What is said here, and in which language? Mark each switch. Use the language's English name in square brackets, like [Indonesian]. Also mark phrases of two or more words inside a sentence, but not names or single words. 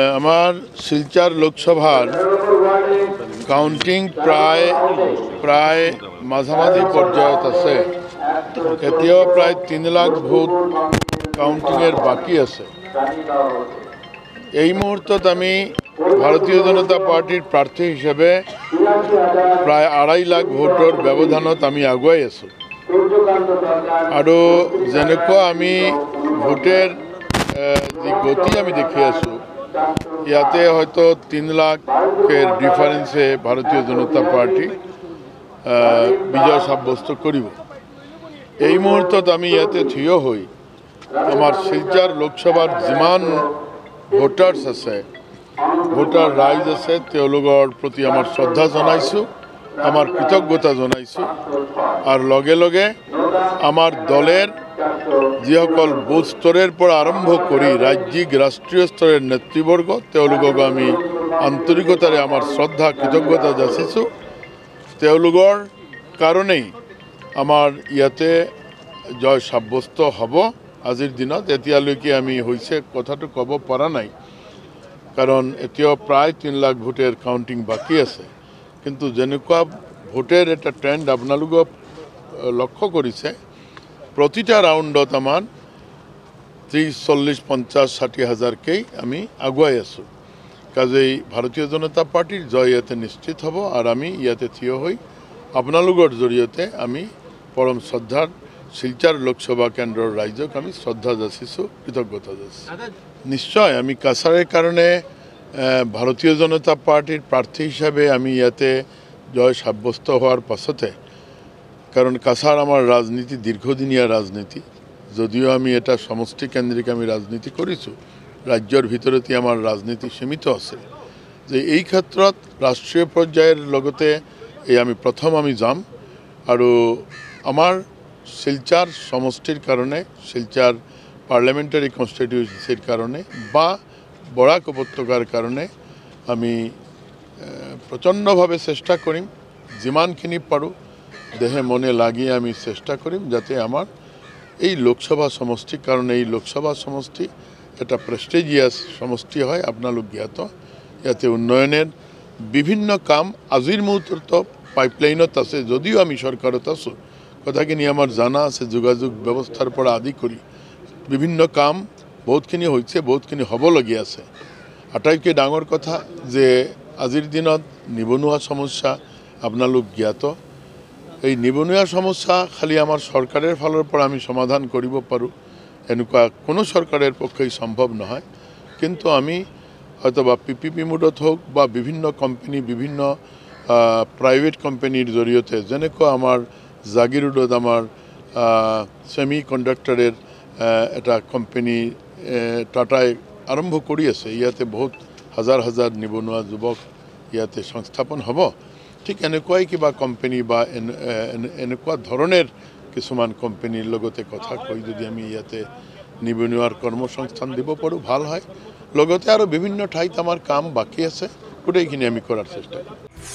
[Assamese] আমার শিলচর লোকসভার কাউন্টিং প্রায় মাঝামাঝি পর্যায়ত আছে। এতিয়াও প্রায় 3 লাখ ভোট কাউন্টিংয়ের বাকি আছে। এই মুহূর্তত আমি ভারতীয় জনতা পার্টির প্রার্থী হিসেবে প্রায় 2.5 লাখ ভোটৰ ব্যৱধানত আমি আগুৱাই আছোঁ। আৰু যেনেকুৱা আমি ভোটের যে গতি আমি দেখি আছোঁ, ইয়াতে হয়তো 3 লাখের ডিফারেন্সে ভারতীয় জনতা পার্টি বিজয় সাব্যস্ত করিব। এই মুহূর্তত আমি ইয়াতে থিয় হই আমার শিলচর লোকসভার যিমান ভোটার্স আছে, ভোটার রাইজ আছে, তেওঁলোকৰ প্রতি আমার শ্রদ্ধা জানাইছোঁ, আমার কৃতজ্ঞতা জানাইছোঁ। আর লগে লগে আমার দলের যিসকল বুথ স্তরের পৰা আরম্ভ করি রাজ্যিক রাষ্ট্রীয় স্তরের নেতৃবর্গ, তেওঁলোকক আমি আন্তরিকতাৰে আমার শ্রদ্ধা কৃতজ্ঞতা যাচিছোঁ। তেওঁলোকৰ কারণেই আমার ইয়াতে জয় সাব্যস্ত হব আজিৰ দিনত। এতিয়ালৈকে আমি হৈছে কথাটো ক'ব পৰা নাই, কারণ এতিয়াও প্রায় 3 লাখ ভোটের কাউন্টিং বাকি আছে। কিন্তু যেনেকুৱা ভোটের এটা ট্রেন্ড আপোনালোকক লক্ষ্য কৰিছে, প্রতিটা রাউন্ডত আমার 30, 40, 50, 60 হাজারকেই আমি আগুৱাই আছোঁ। কাজেই ভারতীয় জনতা পার্টির জয় ইয়াতে নিশ্চিত হব। আর আমি ইয়াতে থিয় হই আপোনালোকৰ জৰিয়তে আমি পরম শ্রদ্ধার শিলচর লোকসভা কেন্দ্রের রাইজক আমি শ্রদ্ধা যাচিছোঁ, কৃতজ্ঞতা যাচিছোঁ। নিশ্চয় আমি কাছারের কারণে ভারতীয় জনতা পার্টির প্রার্থী হিসাবে আমি ইয়াতে জয় সাব্যস্ত হওয়ার পাছতে, কারণ কাছার আমার রাজনীতি দীর্ঘদিনীয়া রাজনীতি, যদিও আমি এটা সমষ্টি কেন্দ্রিক আমি রাজনীতি করেছোঁ, রাজ্যের ভিতরতে আমার রাজনীতি সীমিত আছে। যে এই ক্ষেত্ৰত রাষ্ট্রীয় পর্যায়ের লগতে এই আমি প্রথম আমি যাম। আৰু আমার শিলচর সমষ্টির কারণে, শিলচর [English] parliamentary constituency [Assamese] কারণে বা বরাক উপত্যকার কারণে আমি প্রচণ্ডভাবে চেষ্টা করিম, যিমানখিনি পাৰোঁ দেহে মনে লাগিয়ে আমি চেষ্টা করিম যাতে আমার এই লোকসভা সমষ্টির কারণে, এই লোকসভা সমষ্টি এটা প্রেস্টিজিয়াস সমষ্টি হয়, আপোনালোক জ্ঞাত। ইয়াতে উন্নয়নের বিভিন্ন কাম আজিৰ মুহূৰ্তত পাইপলাইনত আছে, যদিও আমি সরকারত আছোঁ। কথাখিনি আমার জানা আছে, যোগাযোগ ব্যবস্থার পৰা আদি কৰি বিভিন্ন কাম বহুতখিনি হৈছে, বহুতখিনি হ'বলগীয়া আছে। আটাইতকৈ ডাঙৰ কথা যে আজিৰ দিনত নিবনুৱা সমস্যা আপোনালোক জ্ঞাত। এই নিবনুৱা সমস্যা খালি আমার সরকারের ফালৰ পৰা আমি সমাধান কৰিব পাৰোঁ এনেকুৱা কোনো সরকারের পক্ষেই সম্ভব নহয়। কিন্তু আমি হয়তো বা PPP মোডত হোক বা বিভিন্ন কোম্পানি, বিভিন্ন [English] private company [Assamese] জৰিয়তে, যেনেকুৱা আমার জাগিৰোডত আমার [English] semi conductor [Assamese] এটা কোম্পানি টাটাই আরম্ভ কৰি আছে। ইয়াতে বহুত হাজার হাজার নিবনুৱা যুৱক ইয়াতে সংস্থাপন হ'ব। ঠিক এনেকুৱাই কিবা কোম্পানি বা এনেকুৱা ধরনের কিছুমান কোম্পানির লগতে কথা কৈ যদি আমি ইয়াতে নিবনুৱাৰ কর্মসংস্থান দিব পাৰোঁ ভাল হয়। লগতে আৰু বিভিন্ন ঠাইত আমাৰ কাম বাকি আছে, গোটেইখিনি আমি কৰাৰ চেষ্টা কৰিম।